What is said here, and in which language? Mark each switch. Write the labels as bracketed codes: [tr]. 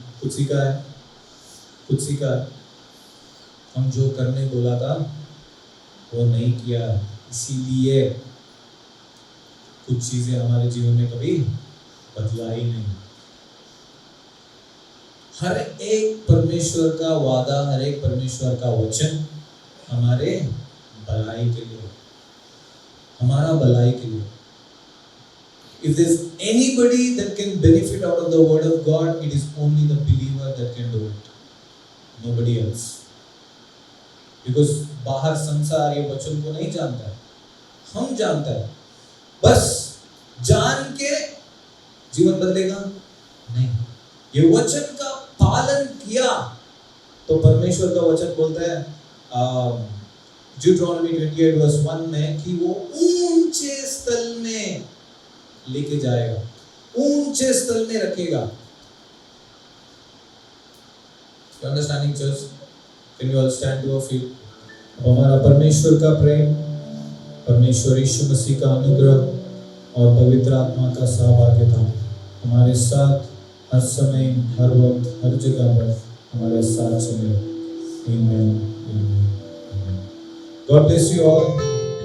[hi] कुछ सीखा है, कुछ सीखा है। हम जो करने बोला था वो नहीं किया, इसीलिए कुछ चीजें हमारे जीवन में कभी बदला ही नहीं। हर एक परमेश्वर का वादा, हर एक परमेश्वर का वचन हमारे भलाई के लिए, हमारा भलाई के लिए। [en] If there's anybody that can benefit out of the word of God, it is only the believer that can do it. Nobody else. Because [hi] बाहर संसार ये वचन को नहीं जानता है, हम जानता है। बस जान के जीवन बदलेगा नहीं। ये वचन का पालन किया तो परमेश्वर का वचन बोलता है [en] Deuteronomy 28 verse 1 [hi] में कि वो ऊंचे स्थल में लेके जाएगा, ऊंचे स्थल में रखेगा। [en] You understanding church? Can you all stand to your feet? [hi] अब हमारा परमेश्वर का प्रेम, परमेश्वर यीशु मसीह का अनुग्रह और पवित्र आत्मा का सहभागिता हमारे साथ हर समय, हर वक्त, हर जगह पर हमारे साथ चले। [en] Amen. God bless you all.